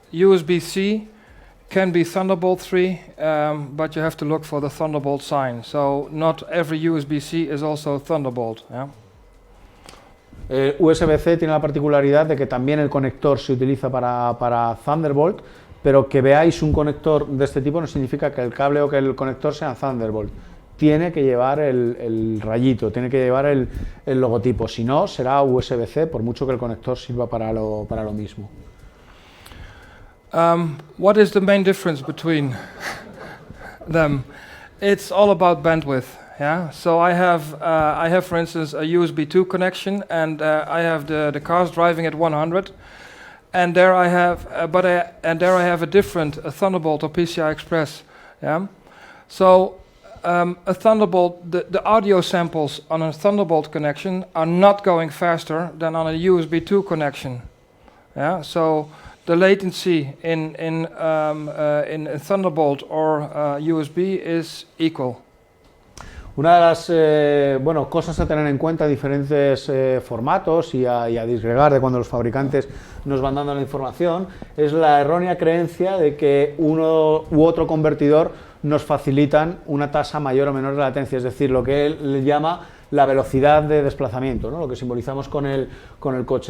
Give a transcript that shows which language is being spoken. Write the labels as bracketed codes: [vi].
[en] USB-C can be Thunderbolt 3, but you have to look for the Thunderbolt sign. So not every USB-C is also Thunderbolt. Yeah? [es] USB-C tiene la particularidad de que también el conector se utiliza para Thunderbolt, pero que veáis un conector de este tipo no significa que el cable o que el conector sea Thunderbolt. Tiene que llevar el rayito, tiene que llevar el logotipo, si no será USB-C, por mucho que el conector sirva para lo mismo. [en] What is the main difference between them? It's all about bandwidth. Yeah. So I have for instance a USB 2 connection, and I have the cars driving at 100, and there I have a different Thunderbolt or PCI Express. Yeah. So a Thunderbolt, the audio samples on a Thunderbolt connection are not going faster than on a USB 2 connection. Yeah. So the latency in Thunderbolt or USB is equal. [es] Una de las cosas a tener en cuenta, diferentes formatos y a disgregar de cuando los fabricantes nos van dando la información, es la errónea creencia de que uno u otro convertidor nos facilitan una tasa mayor o menor de latencia, es decir, lo que él le llama la velocidad de desplazamiento, ¿no? Lo que simbolizamos con el coche.